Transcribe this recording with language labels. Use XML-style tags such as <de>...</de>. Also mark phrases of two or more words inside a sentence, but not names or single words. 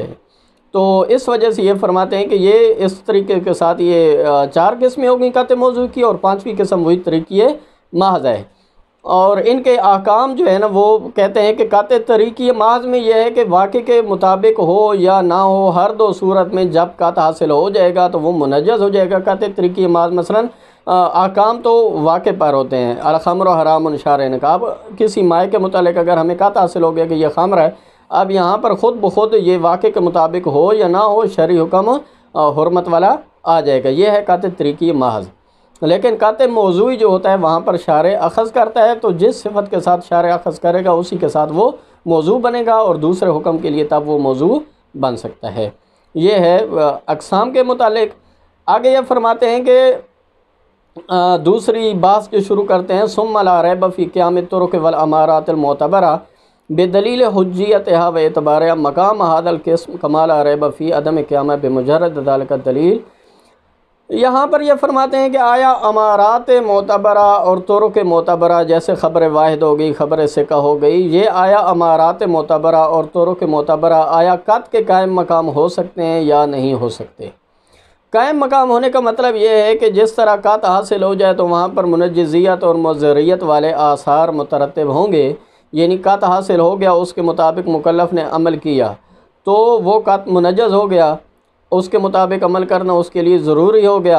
<ur>تو اس وجہ سے یہ فرماتے ہیں کہ یہ اس طریقے کے ساتھ یہ 4 قسمیں ہو گئیں قطع موضوع کی، اور 5ویں قسم وہی طریقی محض ہے۔ اور ان کے احکام جو ہے نا وہ کہتے ہیں کہ قطع طریقی محض میں یہ ہے کہ واقع کے مطابق ہو یا نہ ہو، ہر 2 صورت میں جب قط حاصل ہو جائے گا تو وہ منجز ہو جائے گا۔ قطع طریقی محض مثلا احکام تو واقع پر ہوتے ہیں،</ur> <ar>الخمر حرام</ar> <ur>شارع نے کہا، اب کسی مائع کے متعلق اگر ہمیں قط حاصل ہو گیا کہ یہ خمر ہے، اب یہاں پر خود بخود یہ واقع کے مطابق ہو یا نہ ہو شرعی حکم حرمت والا آ جائے گا، یہ ہے قطع طریقی محض۔ لیکن قطع موضوعی جو ہوتا ہے وہاں پر شارع اخذ کرتا ہے، تو جس صفت کے ساتھ شارع اخذ کرے گا اسی کے ساتھ وہ موضوع بنے گا، اور دوسرے حکم کے لیے تب وہ موضوع بن سکتا ہے۔ یہ ہے اقسام کے متعلق۔ آگے یہ فرماتے ہیں کہ دوسری بحث جو شروع کرتے ہیں،</ur> <ar>ثم لا ریب فی قیام الطرق والامارات المعتبرہ بدلیل حجیتها و اعتبارها مقام هذا القسم کما لا ریب فی عدم قیامہ بمجرد ذلك الدلیل۔</ar> <ur>یہاں پر یہ فرماتے ہیں کہ آیا امارات معتبرہ اور طرق معتبرہ، جیسے خبر واحد ہو گئی، خبر ثقہ ہو گئی، یہ آیا امارات معتبرہ اور طرق معتبرہ آیا قط کے قائم مقام ہو سکتے ہیں یا نہیں ہو سکتے؟ قائم مقام ہونے کا مطلب یہ ہے کہ جس طرح قط حاصل ہو جائے تو وہاں پر منجزیت اور مضریت والے آثار مترتب ہوں گے، یعنی قط حاصل ہو گیا، اس کے مطابق مکلف نے عمل کیا تو وہ قط منجز ہو گیا، اس کے مطابق عمل کرنا اس کے لیے ضروری ہو گیا۔</ur>